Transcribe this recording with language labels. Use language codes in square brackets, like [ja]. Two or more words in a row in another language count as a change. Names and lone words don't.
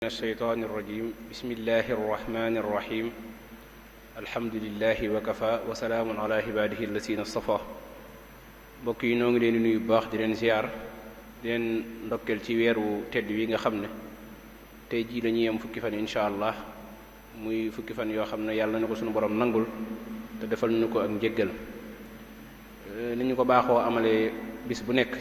[ar] من الشيطان الرجيم بسم الله الرحمن الرحيم الحمد لله وكفى وسلام على عباده الذين اصطفى [wo] mbokk yi noo ngi leen di nuyu bu baax di leen ziar di leen ndokkeel ci weeru tedd wi nga xam ne tey jii la ñuy am fukki fan [ar] إن شاء الله [wo] muy fukki fan yoo xam ne yàlla na ko suñu borom nangul te defal ñu ko ak njéggal ni ñu ko baaxoo amalee bis bu nekk ci